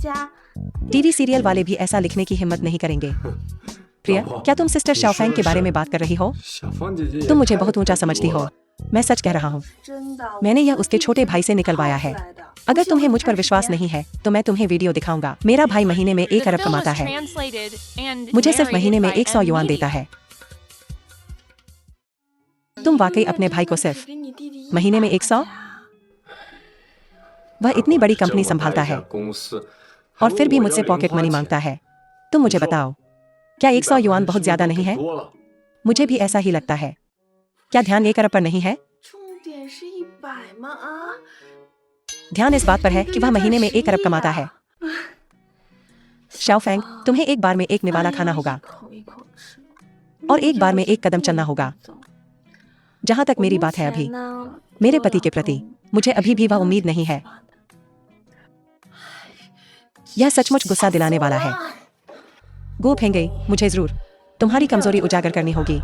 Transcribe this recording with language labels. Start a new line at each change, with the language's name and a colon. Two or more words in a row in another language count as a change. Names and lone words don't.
English: TV serial
Hindi: वाले भी ऐसा लिखने की हिम्मत नहीं करेंगे। प्रिया, क्या तुम सिस्टर शाओफेंग के बारे में बात कर रही हो? तुम मुझे बहुत ऊंचा समझती हो। मैं सच कह रहा हूँ। मैंने यह उसके छोटे भाई से निकलवाया है। अगर तुम्हें मुझ पर विश्वास नहीं है तो मैं तुम्हें वीडियो दिखाऊंगा। मेरा भाई महीने में 1
English: The
Hindi: अरब
English: film was
Hindi: कमाता है।
English: translated and
Hindi: मुझे सिर्फ
English: narrated
Hindi: महीने में
English: by
Hindi: 100 युआन
English: M
Hindi: देता
English: Media.
Hindi: है। तुम वाकई अपने भाई को सिर्फ महीने में 100? वह इतनी बड़ी कंपनी संभालता है और फिर भी मुझसे
English: pocket money
Hindi: मांगता है। तुम मुझे बताओ, क्या 100 युआन बहुत ज्यादा नहीं है? मुझे भी ऐसा ही लगता है। क्या ध्यान 1 अरब पर नहीं है?
Chinese: 重点是100吗？啊，
Hindi: ध्यान इस बात पर है कि वह महीने में 1 अरब कमाता है। शाओफेंग, तुम्हें एक बार में एक निवाला खाना होगा
Chinese: 一口一口吃，
Hindi: और एक बार में एक कदम चलना होगा। जहां तक मेरी बात है, अभी मेरे पति के प्रति मुझे अभी भी वह उम्मीद नहीं है। यह सचमुच गुस्सा दिलाने वाला है। गो फेंगे, मुझे जरूर तुम्हारी कमजोरी उजागर करनी होगी।